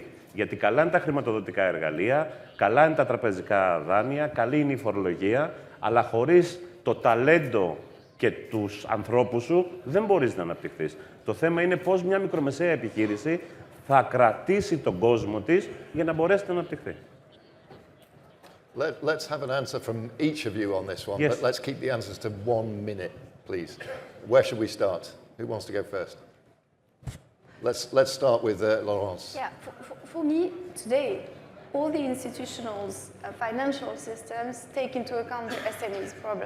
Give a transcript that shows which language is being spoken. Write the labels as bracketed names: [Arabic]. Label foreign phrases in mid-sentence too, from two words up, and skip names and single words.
[Greek] Γιατί καλά είναι τα χρηματοδοτικά εργαλεία, καλά είναι τα τραπεζικά δάνεια, καλή είναι η φορολογία, αλλά χωρίς το ταλέντο και τους ανθρώπους σου δεν μπορείς να αναπτυχθείς. Το θέμα είναι πώς μια μικρομεσαία επιχείρηση θα κρατήσει τον κόσμο της για να μπορέσει να αναπτυχθεί. [English] Let's have an answer from each of you on this one, Yes. but let's keep the answers to 1 minute, please. Where should we start? Who wants to go first? Let's start with Laurence. Yeah, for me, today, all the institutional financial systems take into account the SMEs problem.